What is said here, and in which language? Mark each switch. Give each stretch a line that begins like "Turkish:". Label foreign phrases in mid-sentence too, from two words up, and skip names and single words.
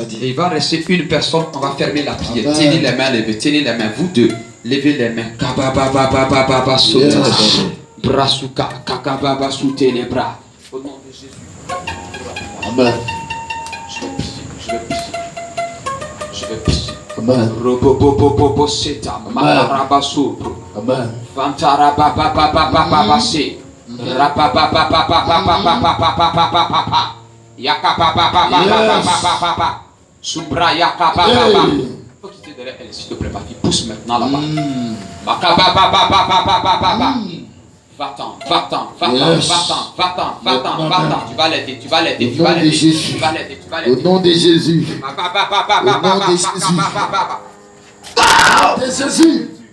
French: Et il va rester une personne, on va fermer la prière. Amen. Tenez les mains, tenez les mains. Vous deux, levez les mains. Brasuka, kakababa, soutez les bras. Au nom de Jésus. Amen. Je vais prier. Amen. Robobobobobo seta, makarabasu. Amen. Vantarabababababababase. Rapapapapapapapapapapapapapa. Yakapapapapapapapapa. Sumbra yakapapapapa. Faut quitter derrière elle, s'il te plaît, ma fille. Pousse maintenant là-bas. Makapapapapapapapapa. Va-t'en. Tu vas l'aider. Au nom de Jésus. De Jésus.